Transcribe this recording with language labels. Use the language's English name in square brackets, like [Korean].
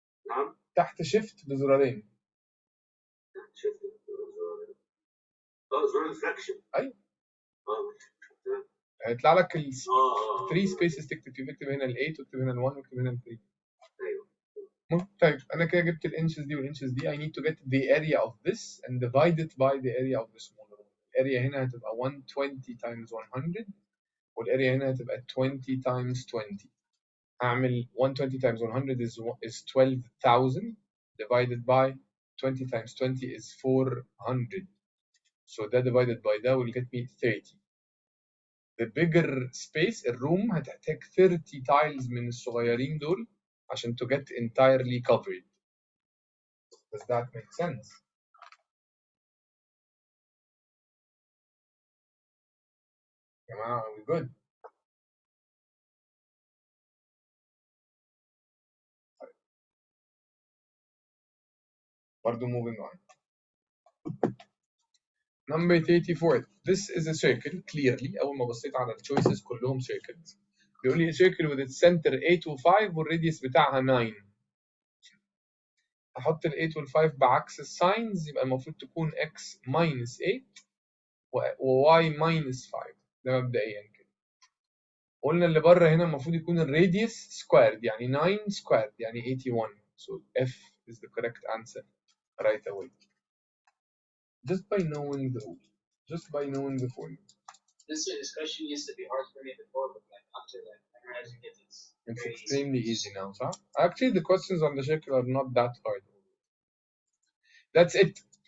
[Arabic] نعم؟ تحت شيفت بزرارين. تحت شيفت بزرارين. زرار الفراكشن. ايوه. هيطلع لك ال 3 سبيسز تكتب فيه. اكتب هنا ال 8 واكتب هنا ال 1 واكتب هنا ال 3. ايوه. طيب انا كده جبت الانشز دي والانشز دي. [English] I need to get the area of this and divide it by the area of the smaller one. [Arabic] الاريا هنا هتبقى 120 times 100 والاريا هنا هتبقى 20 times 20. [English] هعمل 120 times 100 is 12,000 divided by 20 times 20 is 400. So that divided by that will get me 30. The bigger space, [Arabic] الروم هتحتاج 30 tiles من الصغيرين دول عشان [English] to get entirely covered. Does that make sense? جماعة, are we good? برضو moving on. Number 34. This is a circle clearly. [Arabic] أول ما بصيت على الchoices كلهم circles. بيقول لي circle with its center 8 و 5 والradius بتاعها 9. أحط ال 8 وال 5 بعكس الساينز يبقى المفروض تكون x minus 8 و y minus 5. ده مبدئيا كده. قلنا اللي بره هنا المفروض يكون الراديوس squared يعني 9 squared يعني 81. [English] So F is the correct answer right away. Just by knowing the rule. Just by knowing the formula. This question used to be hard for me before, but like after that, memorizing it, it's extremely easy now, so actually the questions on the circle are not that hard. That's it.